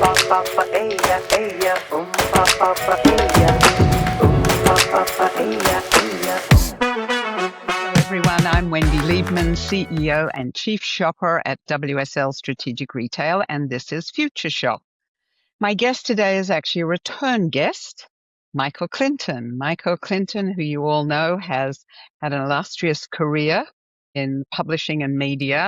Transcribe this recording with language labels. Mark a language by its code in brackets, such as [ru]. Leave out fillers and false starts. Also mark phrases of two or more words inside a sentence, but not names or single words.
[en] pa pa eya eya, pa pa pa eya, pa pa pa eya eya. Hello everyone, I'm Wendy Liebmann, CEO and Chief Shopper at WSL Strategic Retail, and this is Future Shop. My guest today is actually a return guest, Michael Clinton. Michael Clinton, who you all know, has had an illustrious career in publishing and media.